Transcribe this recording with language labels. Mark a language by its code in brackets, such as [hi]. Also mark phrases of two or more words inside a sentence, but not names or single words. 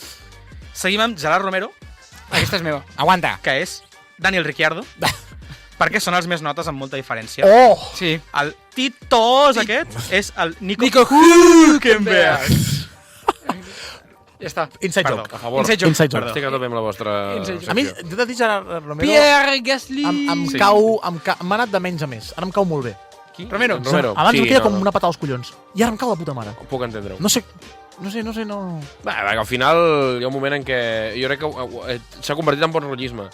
[ca] Seguim amb Gerard Romero, Aquesta és meva. Aguanta. que és Daniel Ricciardo, perquè són els més notes amb molta diferència. Oh! Sí. El titós aquest és el Nico Hülkenberg. Ja està. Inside Perdó. joke. A favor. [en] Inside joke. Inside joke. [ca] Estic a tope amb la vostra [en] Inside joke. [ca] A mi, secció. t'he de dir, Gerard Romero, Pierre Gasly. m'ha anat de menys a més. Ara em cau molt bé. Romero. Romero. Abans Sí, em queda no, com no. una patada als collons. I ara em cau de puta mare. Ho puc entendre-ho. No sé. Va, al final hi ha un moment en què jo crec que s'ha convertit en bon rotllisme.